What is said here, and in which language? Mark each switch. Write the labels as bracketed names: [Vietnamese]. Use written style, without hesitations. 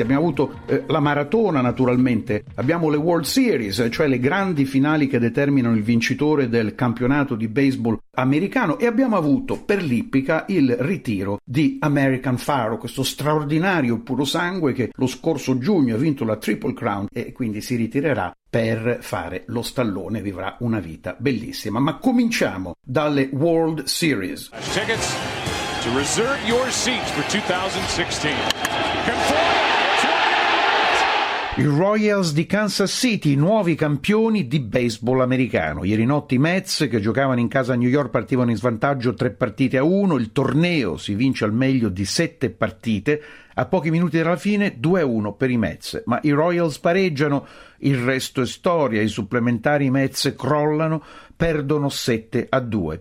[Italian] Abbiamo avuto la maratona, naturalmente, abbiamo le World Series, cioè le grandi finali che determinano il vincitore del campionato di baseball americano, e abbiamo avuto per l'ippica il ritiro di American Pharoah, questo straordinario puro sangue che lo scorso giugno ha vinto la Triple Crown e quindi si ritirerà per fare lo stallone, vivrà una vita bellissima. Ma cominciamo dalle World Series. [English] Tickets to reserve your seats for 2016. [Italian] I Royals di Kansas City, nuovi campioni di baseball americano. Ieri notte i Mets, che giocavano in casa a New York, partivano in svantaggio 3-1. Il torneo si vince al meglio di 7 partite. A pochi minuti dalla fine, 2-1 per i Mets. Ma i Royals pareggiano, il resto è storia. I supplementari Mets crollano, perdono 7-2.